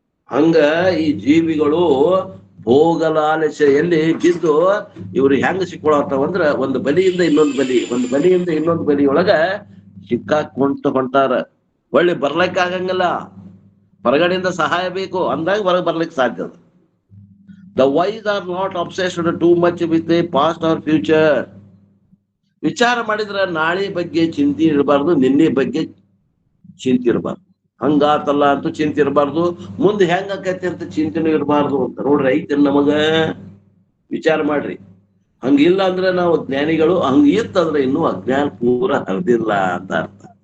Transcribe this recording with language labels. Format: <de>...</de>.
<kn>ಹಂಗ ಈ ಜೀವಿಗಳು ಭೋಗಲಾಲಸೆಯಲ್ಲಿ ಬಿದ್ದು ಇವ್ರು ಹೆಂಗ ಸಿಕ್ಕೊಳತ್ತಾವಂದ್ರ ಒಂದು ಬಲಿಯಿಂದ ಇನ್ನೊಂದು ಬಲಿ, ಒಂದು ಬಲಿಯಿಂದ ಇನ್ನೊಂದು ಬಲಿ ಒಳಗ ಸಿಕ್ಕಾಕೊಂತ ಹೊಂಟಾರ. ಒಳ್ಳೆ ಬರ್ಲಿಕ್ಕೆ ಆಗಂಗಿಲ್ಲ, ಹೊರಗಡೆಯಿಂದ ಸಹಾಯ ಬೇಕು ಅಂದಾಗ ಹೊರಗೆ ಬರ್ಲಿಕ್ಕೆ ಸಾಧ್ಯ.</kn> <en>The wise are not obsessed too much with the past or future.</en> <kn>ವಿಚಾರ ಮಾಡಿದ್ರ ನಾಳೆ ಬಗ್ಗೆ ಚಿಂತೆ ಇರಬಾರ್ದು, ನಿನ್ನೆ ಬಗ್ಗೆ ಚಿಂತೆ ಇರಬಾರ್ದು. ಹಂಗಾತಲ್ಲ ಅಂತೂ ಚಿಂತೆ ಇರಬಾರ್ದು, ಮುಂದೆ ಹೆಂಗ ಆಕೈತಿ ಅಂತ ಚಿಂತೆನೂ ಇರಬಾರ್ದು ಅಂತ ನೋಡ್ರಿ. ಐತೆ ನಮಗ ವಿಚಾರ ಮಾಡ್ರಿ. ಹಂಗಿಲ್ಲ ಅಂದ್ರೆ ನಾವು ಜ್ಞಾನಿಗಳು, ಹಂಗ ಇತ್ತಂದ್ರೆ ಇನ್ನೂ ಅಜ್ಞಾನ ಪೂರ ಹರಿದಿಲ್ಲ ಅಂತ ಅರ್ಥ.</kn>